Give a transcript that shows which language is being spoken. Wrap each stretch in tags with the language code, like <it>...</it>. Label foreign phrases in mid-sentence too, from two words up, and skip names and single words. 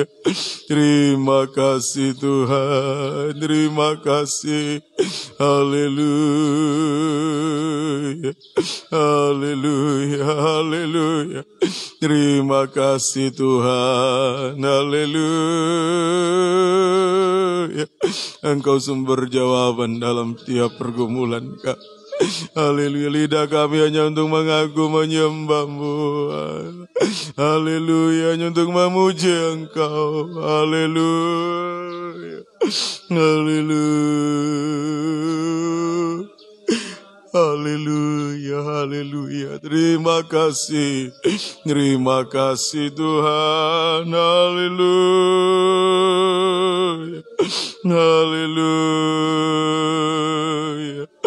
<id>Terima kasih Tuhan, terima kasih. Haleluya. Haleluya. Haleluya. Terima kasih Tuhan. Haleluya. Engkau sumber jawaban dalam tiap pergumulan kami. Haleluya, lidah kami hanya untuk mengaku menyembah-Mu. Haleluya, hanya untuk memuji Engkau. Haleluya. Haleluya. Haleluya, haleluya. Terima kasih Tuhan. Haleluya. Haleluya.</id>